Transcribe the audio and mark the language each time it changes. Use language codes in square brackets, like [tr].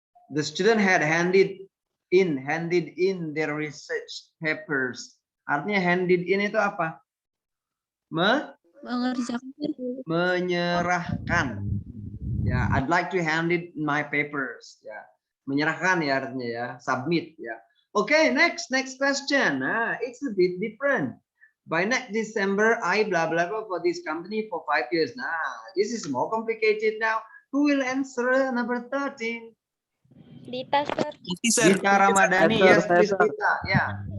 [en] The student had handed in their research papers. [id] Artinya handed in itu apa? Menyerahkan. Ya, [en] I'd like to hand it my papers. [id] Ya, menyerahkan ya artinya ya, submit ya. [en] Okay, next question. It's a bit different. By next December, I blah blah blah for this company for 5 years. Nah, this is more complicated now. Who will answer number 13? Dita, sir. Dita Ramadhani, yes, please, Dita. Yeah.